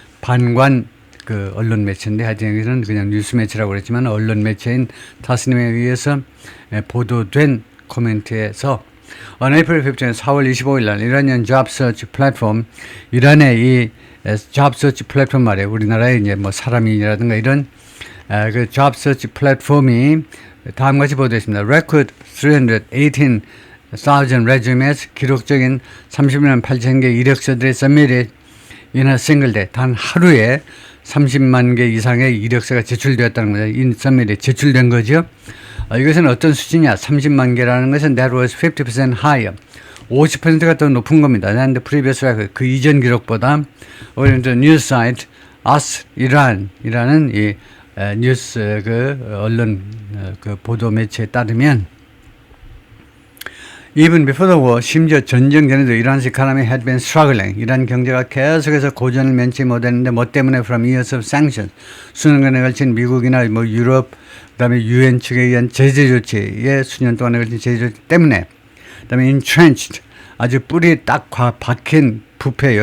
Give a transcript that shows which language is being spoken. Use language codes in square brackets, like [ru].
[ko] 반관 그 언론 매체인데 하여튼 여기는 그냥 뉴스 매체라고 그랬지만 언론 매체인 타스님에 의해서 보도된 코멘트에서 [en] On April [ko] 15일 4월 25일 날 이란연 Job Search 플랫폼, 이란의 이 Job Search 플랫폼 말이에요. 우리나라에 이제 뭐 사람이라든가 이런 그 Job Search 플랫폼이 다음과 같이 보도했습니다. [en] Record 318,000 resumes, [ko] 기록적인 30만 8천 개 이력서들이 [en] submitted in a single day. [ko] 단 하루에 30만 개 이상의 이력서가 제출되었다는 거죠. [en] in submitted, [ko] 제출된 거죠. 이것은 어떤 수치냐? 30만 개라는 것은 [en] that was 50% higher. [ko] 50%가 더 높은 겁니다. [en] than the previous record. [ko] 그 이전 기록보다. [en] According to the news site Us Iran이라는 [ko] 이 뉴스 언론 보도 매체에 따르면 [en] Even before the war, [ko] 심지어 전쟁 전에도 [en] Iran's economy had been struggling. [ko] 이란 경제가 계속해서 고전을 면치 못했는데 뭐 때문에 [en] from years of sanctions. [ko] 수년간에 걸친 미국이나 뭐 유럽, 그다음에 UN 측에 의한 제재 조치에 수년 동안에 걸친 제재 조치 때문에, 그다음에 entrenched, 아주 뿌리 딱 박힌 부패예요.